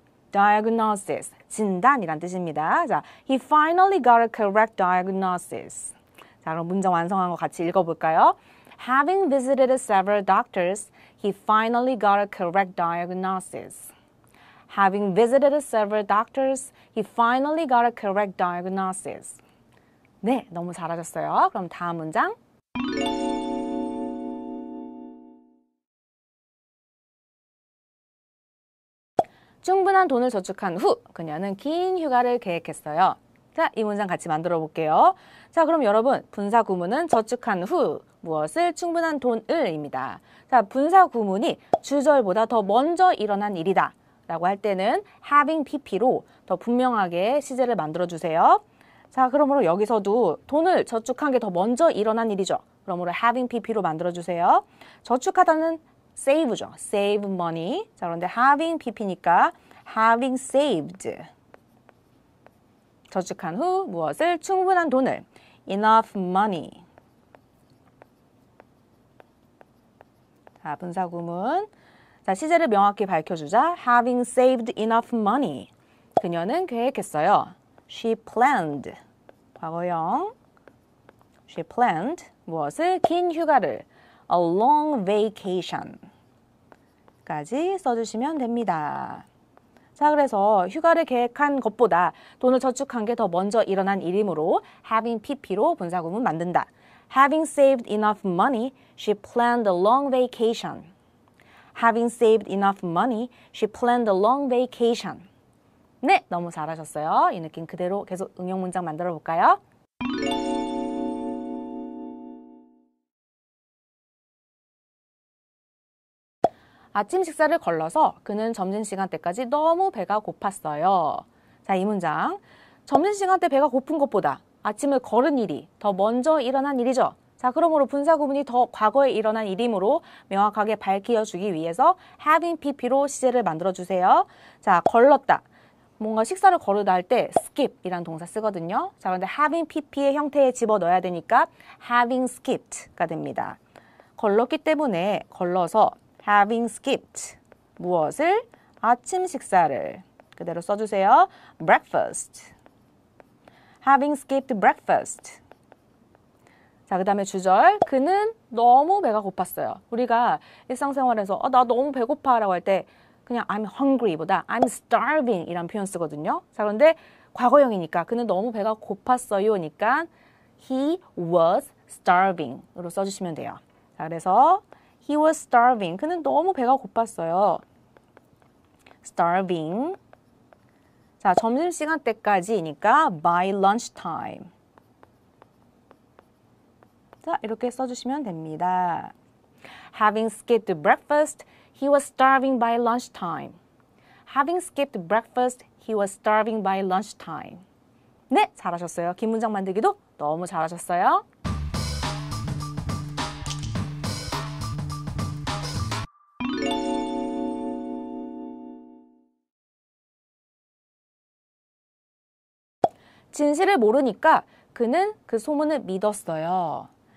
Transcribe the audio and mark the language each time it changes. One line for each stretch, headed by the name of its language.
Korean: diagnosis 진단이란 뜻입니다.
English: 자, he finally got a correct diagnosis.
Korean: 자, 그럼 문장 완성한 거 같이 읽어볼까요?
English: Having visited several doctors, he finally got a correct diagnosis. Having visited several doctors, he finally got a correct diagnosis.
Korean: 네, 너무 잘하셨어요. 그럼 다음 문장. 충분한 돈을 저축한 후 그녀는 긴 휴가를 계획했어요. 자, 이 문장 같이 만들어 볼게요. 자, 그럼 여러분, 분사 구문은 저축한 후 무엇을? 충분한 돈을입니다. 자, 분사 구문이 주절보다 더 먼저 일어난 일이다 라고 할 때는 having pp로 더 분명하게 시제를 만들어 주세요. 자, 그러므로 여기서도 돈을 저축한 게 더 먼저 일어난 일이죠. 그러므로 having pp로 만들어 주세요. 저축하다는 save죠.
English: save money.
Korean: 자, 그런데 having pp니까 having saved. 저축한 후 무엇을? 충분한 돈을.
English: enough money.
Korean: 자, 분사 구문. 자, 시제를 명확히 밝혀주자.
English: Having saved enough money.
Korean: 그녀는 계획했어요.
English: She planned.
Korean: 과거형.
English: She planned.
Korean: 무엇을? 긴 휴가를.
English: a long vacation
Korean: 까지 써주시면 됩니다. 자, 그래서 휴가를 계획한 것보다 돈을 저축한 게 더 먼저 일어난 일이므로 having pp로 분사구문 만든다.
English: Having saved enough money, she planned a long vacation. Having saved enough money, she planned a long vacation.
Korean: 네, 너무 잘하셨어요. 이 느낌 그대로 계속 응용 문장 만들어 볼까요? 아침 식사를 걸러서 그는 점심시간 때까지 너무 배가 고팠어요. 자, 이 문장. 점심시간 때 배가 고픈 것보다 아침을 걸은 일이 더 먼저 일어난 일이죠. 자, 그러므로 분사구문이 더 과거에 일어난 일이므로 명확하게 밝혀주기 위해서 having pp로 시제를 만들어주세요. 자, 걸렀다. 뭔가 식사를 거르다 할 때 skip이라는 동사 쓰거든요. 자, 그런데 having pp의 형태에 집어넣어야 되니까 having skipped가 됩니다. 걸렀기 때문에 걸러서 having skipped 무엇을? 아침 식사를 그대로 써주세요.
English: breakfast. having skipped breakfast.
Korean: 자, 그 다음에 주절. 그는 너무 배가 고팠어요. 우리가 일상생활에서 나 너무 배고파 라고 할 때 그냥
English: I'm hungry
Korean: 보다
English: I'm starving
Korean: 이란 표현 쓰거든요. 자, 그런데 과거형이니까 그는 너무 배가 고팠어요 니까
English: he was starving
Korean: 으로 써주시면 돼요.
English: 자, 그래서 he was starving.
Korean: 그는 너무 배가 고팠어요. starving. 자, 점심시간 때까지니까
English: by lunchtime.
Korean: 자, 이렇게 써주시면 됩니다.
English: Having skipped breakfast, he was starving by lunchtime. Having skipped breakfast, he was starving by lunchtime.
Korean: 네, 잘하셨어요. 긴 문장 만들기도 너무 잘하셨어요. 진실을 모르니까 그는 그 소문을 믿었어요.